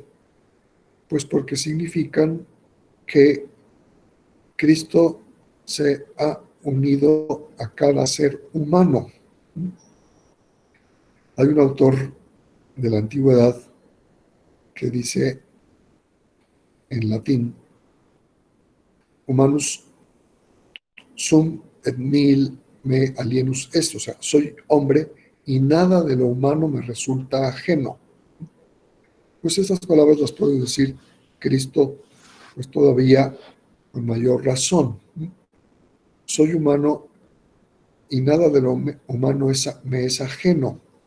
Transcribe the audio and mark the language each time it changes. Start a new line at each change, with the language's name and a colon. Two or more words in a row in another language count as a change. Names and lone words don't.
Spanish: Pues porque significan que Cristo se ha unido a cada ser humano. Hay un autor de la antigüedad que dice en latín
Latin: humanus sum et nihil me alienus est,
Spanish: o sea, soy hombre y nada de lo humano me resulta ajeno. Pues estas palabras las puede decir Cristo, pues todavía con mayor razón. Soy humano y nada de lo humano me es ajeno.